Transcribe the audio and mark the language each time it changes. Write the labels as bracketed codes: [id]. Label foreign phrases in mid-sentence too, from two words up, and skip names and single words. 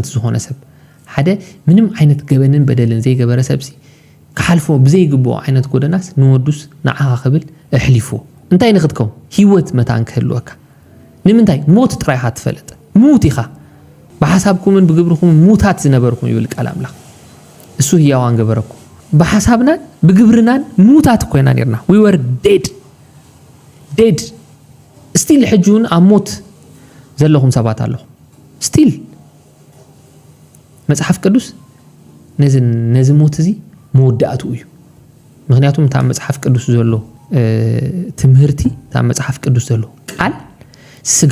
[ti] ዝኾነ ሰብ ሓደ ምንም ዓይነት ገበንን በደልን ዘይገበረ ሰብሲ ክሓልፎ ብዘይግብኦ ዓይነት ጎደናስ ንወዱስ ንዓኻ ክብል ኣሕሊፎ እንታይ ንኽትከውን ህይወት መታን ክህልወካ ንምንታይ ሞት ጥራይኻ ትፈልጥ ሙት ኢኻ ብሓሳብኩምን ብግብርኩም ሙታት ዝነበርኩም ይብል ቃል ኣምላኽ እሱ ህያዋን ገበረኩም ብሓሳብናን ብግብርናን ሙታት ኮይና ነርና [en] we were dead still [ti] ሕጁን ኣብ ሞት ዘለኹም ሰባት ኣለኹም still መጽሓፍ ቅዱስ ነዚ ሞት እዚ መወዳእቱ እዩ ምክንያቱም እታ መጽሓፍ ቅዱስ ዘሎ ትምህርቲ እታ መጽሓፍ ቅዱስ ዘሎ ቃል ስጋ